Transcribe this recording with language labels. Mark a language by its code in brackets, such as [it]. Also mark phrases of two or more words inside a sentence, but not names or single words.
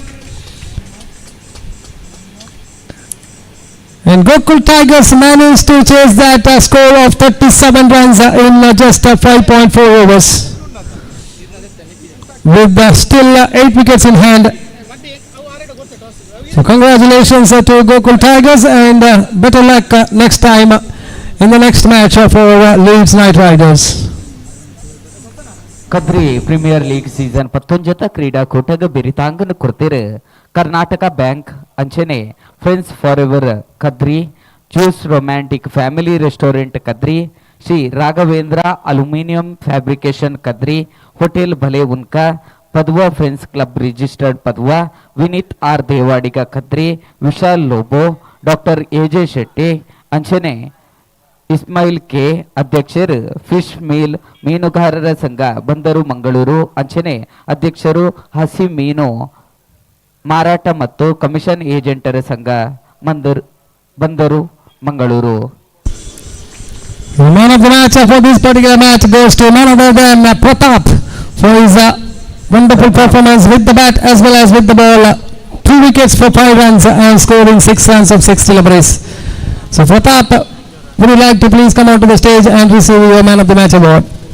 [en] And Gokul Tigers managed to chase that score of 37 runs in just 5.4 overs. With still 8 wickets in hand. So congratulations to Gokul Tigers and better luck next time in the next match for Leeds Night Riders. [tcy] ಕದ್ರಿ ಪ್ರೀಮಿಯರ್ ಲೀಗ್ ಸೀಸನ್ 19 ಕ್ರೀಡಾಕೂಟದ ಬಿರಿತಾಂಗನ ಕೊಡ್ತಿರು ಕರ್ನಾಟಕ ಬ್ಯಾಂಕ್ ಅಂಚನೆ ಫ್ರೆಂಡ್ಸ್ ಫಾರ್ ಎವರ್ ಕದ್ರಿ ಜ್ಯೂಸ್ ರೊಮ್ಯಾಂಟಿಕ್ ಫ್ಯಾಮಿಲಿ ರೆಸ್ಟೋರೆಂಟ್ ಕದ್ರಿ ಶ್ರೀ ರಾಘವೇಂದ್ರ ಅಲ್ಯೂಮಿನಿಯಂ ಫ್ಯಾಬ್ರಿಕೇಶನ್ ಕದ್ರಿ ಹೋಟೆಲ್ ಭಲೆ ಉನ್ಕಾ ಪದ್ವಾ ಫ್ರೆಂಡ್ಸ್ ಕ್ಲಬ್ ರಿಜಿಸ್ಟರ್ಡ್ ಪದ್ವಾ ವಿನೀತ್ ಆರ್ ದೇವಾಡಿಗ ಕದ್ರಿ ವಿಶಾಲ್ ಲೋಬೋ ಡಾಕ್ಟರ್ ಎಜೆ ಶೆಟ್ಟಿ ಅಂಚನೆ ಇಸ್ಮಾಯಿಲ್ ಕೆ ಅಧ್ಯಕ್ಷರು ಫಿಶ್ ಮೀಲ್ ಮೀನುಗಾರರ ಸಂಘ ಬಂದರು ಮಂಗಳೂರು ಅಂಚನೆ ಅಧ್ಯಕ್ಷರು ಹಸಿ ಮೀನು ಮಾರಾಟ ಮತ್ತು ಕಮಿಷನ್ ಏಜೆಂಟರ ಸಂಘ ಬಂದರು ಮಂಗಳೂರು. [en] Man of the match for this particular match goes to none other than Pratap for his wonderful performance with the bat as well as with the ball. 2 wickets for 5 runs and scoring 6 runs of 6 deliveries. So Pratap, would you like to please come out to the stage and receive your man of the match award?